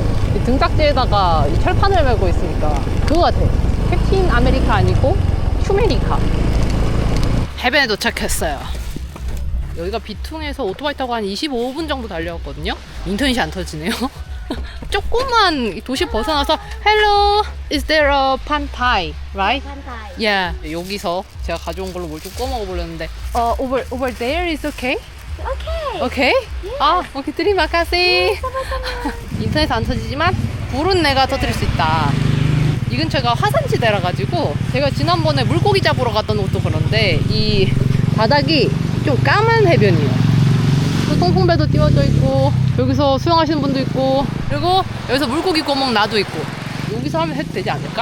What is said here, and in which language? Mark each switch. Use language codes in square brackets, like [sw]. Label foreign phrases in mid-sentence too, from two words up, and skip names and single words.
[ko] 이 등딱지에다가 이 철판을 메고 있으니까 그거 같아. 캡틴 아메리카 아니고 휴메리카. 해변에 도착했어요. 여기가 비퉁에서 오토바이 타고 한 25분 정도 달려왔거든요. 인터넷이 안 터지네요. 조그만 도시 벗어나서 [en] Hello, is there a pantai, right? [id] Pantai. [en] Yeah. [ko] 여기서 제가 가져온 걸로 뭘 좀 구워 먹어보려는데 [en] over there is okay? Okay. Okay? 아, 오케이. [id] terima kasih. [ko] 인터넷 안 터지지만 불은 내가 터뜨릴 수 있다. 이 근처가 화산지대라 가지고 제가 지난번에 물고기 잡으러 갔던 곳도 그런데 이 바닥이 좀 까만 해변이에요. 통풍배도 띄워져 있고 여기서 수영하시는 분도 있고 그리고 여기서 물고기 구워 먹는 나도 있고 여기서 하면 해도 되지 않을까?